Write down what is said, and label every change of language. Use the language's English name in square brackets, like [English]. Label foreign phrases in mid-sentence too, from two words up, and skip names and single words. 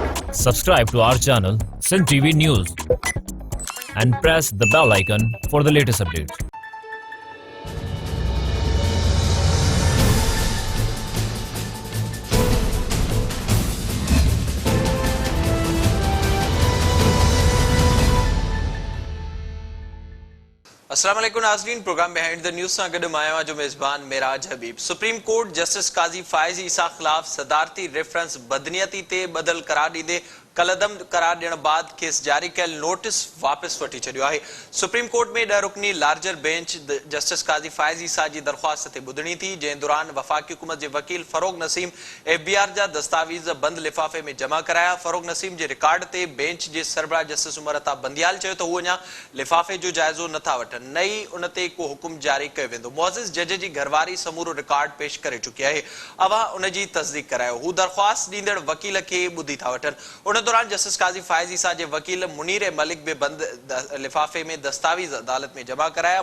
[English] Subscribe to our channel, Sin TV News, and press the bell icon for the latest updates. [Arabic] السلام علیکم [Sindhi] नाज़रीन, प्रोग्राम बिहाइंड द न्यूज़ सां गॾु मां जो मेज़बान मेराज हबीब। सुप्रीम कोर्ट जस्टिस काज़ी फ़ाइज़ ईसा ख़िलाफ़ सदारती रेफरेंस बदनीयती ते बदल करार ॾींदे कलदम करार ॾियण बाद खेसि जारी कयल नोटिस वापसि वठी छॾियो आहे। सुप्रीम कोर्ट में 10 रुकनी लार्जर बेंच जस्टिस काज़ी फ़ाइज़ ईसा जी दरख़्वास्त ते ॿुधणी थी, जंहिं दौरान वफ़ाक़ी हुकूमत जे वकील फ़रोग़ नसीम FBR जा दस्तावेज़ बंद लिफ़ाफ़े में जमा कराया। फ़रोग़ नसीम जे रिकॉर्ड ते बेंच जे सरबराह जस्टिस उमर अता बंदियाल चयो त हू अञा लिफ़ाफ़े जो जाइज़ो नथा वठनि, नई उन ते को हुकुम जारी कयो वेंदो। मुअज़्ज़िज़ जज जी घरवारी समूरो रिकॉर्ड पेश करे चुकी आहे, अवां उन जी तस्दीक़ करायो। हू दरख़्वास्त ॾींदड़ वकील खे ॿुधी था वठनि। उन दौरान जस्टिस काज़ी फ़ाइज़ ईसा जे वकील मुनीर मलिक बि बंद लिफ़ाफ़े में दस्तावेज़ अदालत में जमा कराया।